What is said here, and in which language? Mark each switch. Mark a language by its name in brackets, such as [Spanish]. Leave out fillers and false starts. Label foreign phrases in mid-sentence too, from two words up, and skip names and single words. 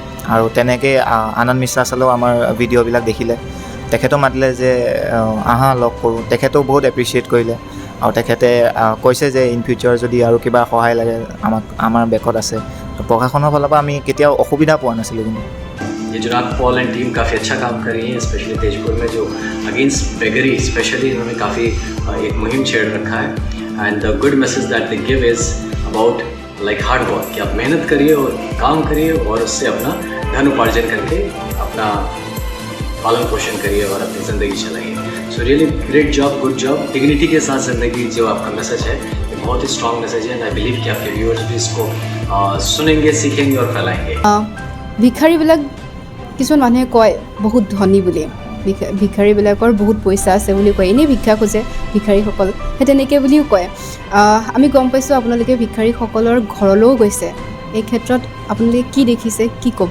[Assamese] আৰু তেনেকৈ আনন্দ মিশ্ৰা চালেও আমাৰ ভিডিঅ'বিলাক দেখিলে, তেখেতেও মাতিলে যে আহা লগ কৰোঁ। তেখেতেও বহুত এপ্ৰিচিয়েট কৰিলে আৰু তেখেতে কৈছে যে [English] in future [Assamese] যদি আৰু কিবা সহায় লাগে আমাৰ বেকত আছে। তো প্ৰশাসনৰ ফালৰ পৰা আমি কেতিয়াও অসুবিধা পোৱা নাছিলোঁ। কিন্তু [Hindi] ये जुनाक पॉल एंड टीम काफ़ी अच्छा काम कर रही है, स्पेशली तेजपुर में जो [English] against beggary [Hindi] स्पेशली इन्होंने काफ़ी एक मुहिम छेड़ रखा है। [English] and the good message that they give is about like hard work, [Hindi] कि आप मेहनत करिए और काम करिए और उससे अपना धन उपार्जन करके अपना पालन पोषण करिए और अपनी ज़िंदगी चलाइए। [English] So really great job, good job. [Hindi] डिग्निटी के साथ ज़िंदगी जो आपका मैसेज है ये बहुत ही स्ट्रॉन्ग मैसेज है, [English] and I believe [Hindi] कि आपके व्यूअर्स भी इसको सुनेंगे, सीखेंगे और फैलाएंगे। [Assamese] ভিখাৰীবিলাক কিছুমান মানুহে কয় বহুত ধনী বুলি, ভিখাৰীবিলাকৰ বহুত পইচা আছে বুলি কয়, এনেই ভিক্ষা খোজে ভিখাৰীসকল, সেই তেনেকৈ বুলিও কয়। আমি গম পাইছোঁ আপোনালোকে ভিখাৰীসকলৰ ঘৰলৈও গৈছে। এই ক্ষেত্ৰত আপোনালোকে কি দেখিছে, কি ক'ব?